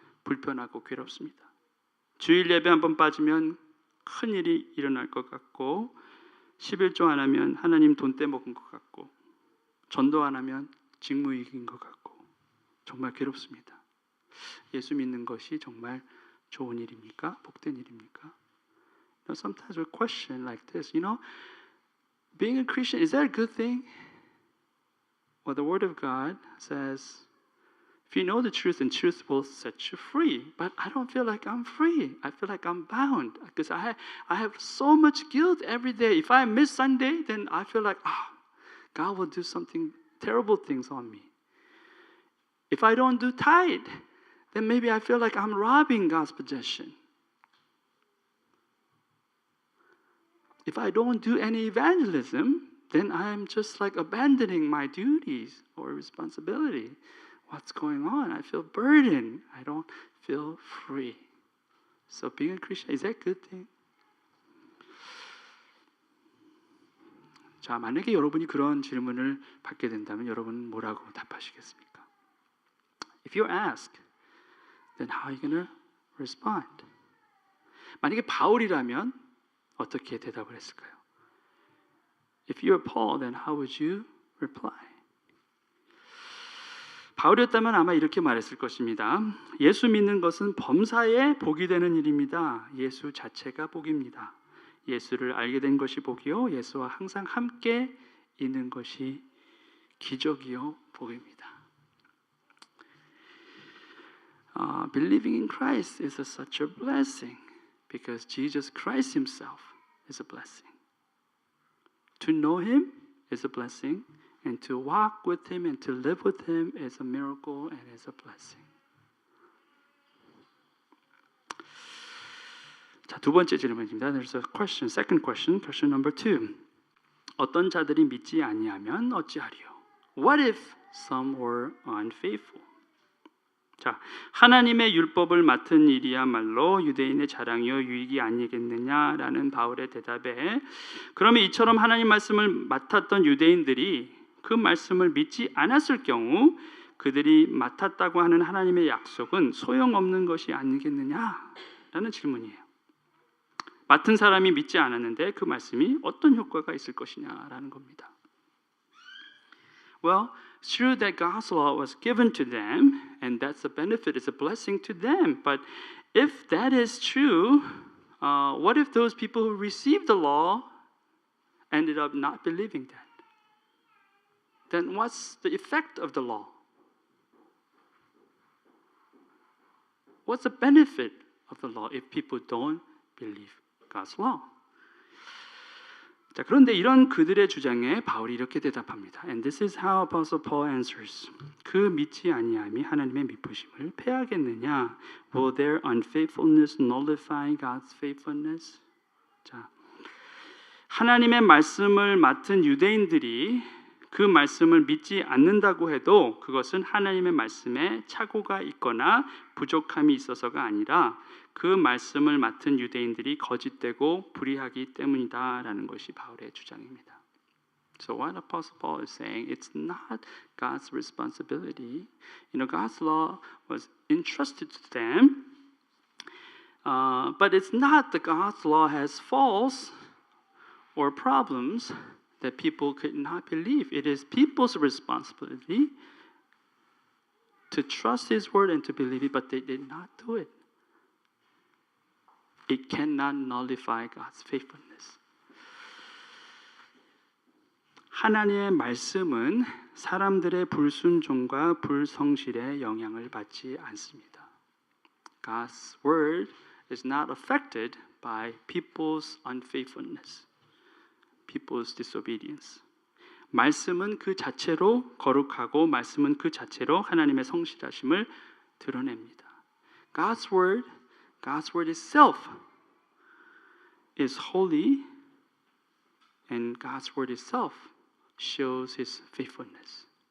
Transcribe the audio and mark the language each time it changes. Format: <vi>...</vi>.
<ko>불편하고 괴롭습니다. 주일 예배 한번 빠지면 큰 일이 일어날 것 같고 11조 안 하면 하나님 돈 떼먹은 것 같고 전도 안 하면 직무유기인 것 같고 정말 괴롭습니다. 예수 믿는 것이 정말 좋은 일입니까? 복된 일입니까?</ko> <en>Sometimes we question like this, being a Christian, is that a good thing? Well, the Word of God says, if you know the truth, then truth will set you free. But I don't feel like I'm free. I feel like I'm bound because I have so much guilt every day. If I miss Sunday, then I feel like, God will do something terrible things on me. If I don't do tithe, then maybe I feel like I'm robbing God's possession. If I don't do any evangelism, then I'm just like abandoning my duties or responsibility. What's going on? I feel burdened. I don't feel free. So being a Christian, is that a good thing?</en> <ko>자, 만약에 여러분이 그런 질문을 받게 된다면 여러분은 뭐라고 답하시겠습니까?</ko> <en>If you're asked, then how are you going to respond?</en> <ko>만약에 바울이라면 어떻게 대답을 했을까요?</ko> <en>If you're Paul, then how would you reply?</en> <ko>바울이었다면 아마 이렇게 말했을 것입니다. 예수 믿는 것은 범사에 복이 되는 일입니다. 예수 자체가 복입니다. 예수를 알게 된 것이 복이요, 예수와 항상 함께 있는 것이 기적이요 복입니다.</ko> <en>Believing in Christ is such a blessing because Jesus Christ Himself is a blessing. To know Him is a blessing, and to walk with Him and to live with Him is a miracle and is a blessing.</en> <ko>자, 두 번째 질문입니다.</ko> <en>There's a question, second question number 2.</en> <ko>어떤 자들이 믿지 아니하면 어찌하리요?</ko> <en>What if some were unfaithful?</en> <ko>자, 하나님의 율법을 맡은 일이야말로 유대인의 자랑이요 유익이 아니겠느냐라는 바울의 대답에, 그러면 이처럼 하나님 말씀을 맡았던 유대인들이 그 말씀을 믿지 않았을 경우 그들이 맡았다고 하는 하나님의 약속은 소용없는 것이 아니겠느냐라는 질문이에요. 맡은 사람이 믿지 않았는데 그 말씀이 어떤 효과가 있을 것이냐라는 겁니다.</ko> <en>Well, it's true that God's law was given to them, and that's a benefit, it's a blessing to them. But if that is true, what if those people who received the law ended up not believing that? Then what's the effect of the law? What's the benefit of the law if people don't believe God's law?</en> <ko>자, 그런데 이런 그들의 주장에 바울이 이렇게 대답합니다.</ko> <en>And this is how Apostle Paul answers.</en> <ko>그 믿지 아니함이 하나님의 미쁘심을 패하겠느냐?</ko> <en>Will their unfaithfulness nullify God's faithfulness?</en> <ko>자, 하나님의 말씀을 맡은 유대인들이 그 그 말씀을 믿지 않는다고 해도 그것은 하나님의 말씀에 착오가 있거나 부족함이 있어서가 아니라 그 말씀을 맡은 유대인들이 거짓되고 불의하기 때문이다라는 것이 바울의 주장입니다.</ko> <en>So what Apostle Paul is saying, it's not God's responsibility. God's law was entrusted to them, but it's not that God's law has faults or problems that people could not believe. It is people's responsibility to trust His word and to believe it, but they did not do it. It cannot nullify God's faithfulness.</en> <ko>하나님의 말씀은 사람들의 불순종과 불성실에 영향을 받지 않습니다.</ko> <en>God's word is not affected by people's unfaithfulness, people's disobedience.</en> <ko>말씀은 그 자체로 거룩하고 말씀은 그 자체로 하나님의 성실하심을 드러냅니다.</ko> <en>God's word itself is holy, and God's word itself shows His faithfulness.</en>